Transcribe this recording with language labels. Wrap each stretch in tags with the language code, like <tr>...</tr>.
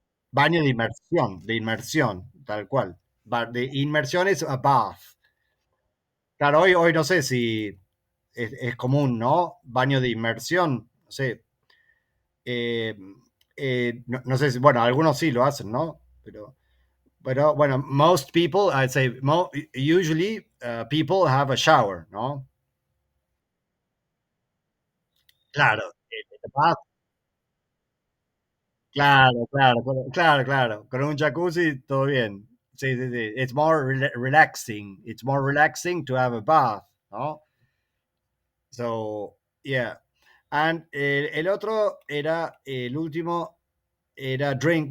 <es>Baño de inmersión, tal cual. De inmersión es</es> <en>a bath.</en> <es>Claro, hoy no sé si es común, ¿no? Baño de inmersión, no sé. eh, no sé si, bueno, algunos sí lo hacen, ¿no? Pero bueno,</es> <en>most people, I'd say, usually people have a shower, ¿no?</en> <es>Claro,</es> <en>the bath,</en> <es>claro, claro, claro, claro. Con un jacuzzi, todo bien. sí, sí, sí.</es> <en>It's more relaxing. It's more relaxing to have a bath, ¿no? So, yeah. And</en> <es>el otro era, el último era</es> <en>drink.</en>